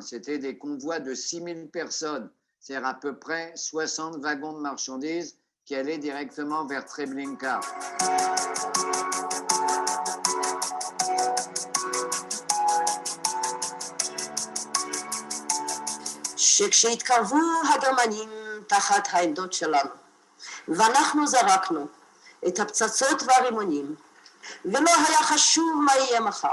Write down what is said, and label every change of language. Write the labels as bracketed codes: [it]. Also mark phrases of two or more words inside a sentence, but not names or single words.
[fr] C'était des convois de 6000 personnes, c'est-à-dire à peu près 60 wagons de marchandises qui allaient directement vers Treblinka. [he] שכשהתקרבו הגרמנים תחת העמדות שלנו, ואנחנו זרקנו את הפצצות והרימונים, ולא היה חשוב מה יהיה מחר.